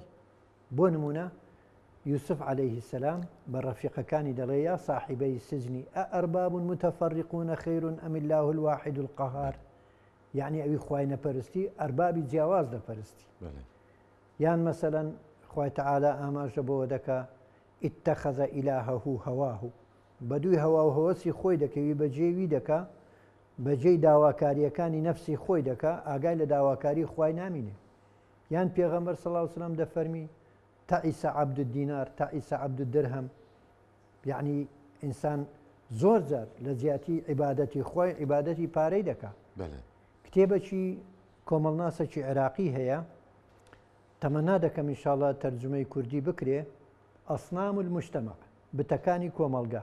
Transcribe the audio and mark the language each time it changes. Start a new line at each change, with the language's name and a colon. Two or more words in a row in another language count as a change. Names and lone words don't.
Central Kurdish: بۆ نمونە یوسف
Arabic: عەلەیه السەلام
Central Kurdish: بە ڕەفیقەکانی دەڵێ
Arabic: یا صاحبەی السجن ئەئەرباب متفەرقون خەیر ئەم الله الواحد القەهار،
Central Kurdish: یعنی ئەوی خوای نەپەرستی ئەربابی جیاواز دەپەرستی. یان مەسەلەن خوای تەعالە ئاماژە بەوە دەکا
Arabic: اتخذ إلهه هواه،
Central Kurdish: بەدووی هەوا و هەوەسی خۆی دەکەوی بەجێوی دەکا، بەجێی داواکاریەکانی نەفسی خۆی دەکا، ئاگای لە داواکاری خوای نامینێ. یان پێغەمبەر
Arabic: صلی الله علیه و سلم
Central Kurdish: دەفەرمی
Arabic: تعیس عبد الدینار تعیس عبد الدرهم،
Central Kurdish: یعنی ئینسان زۆر جار لە زیاتی عیبادەتی خۆی عیبادەتی پارەی دەکا. کتێبێکی کۆمەڵناسێکی عێراقی هەیە، تەمەنا دەکەم ئینشاڵڵا تەرجمەی کوردی بکرێ،
Arabic: ئەسنام المجتەمع،
Central Kurdish: بتەکانی کۆمەڵگا.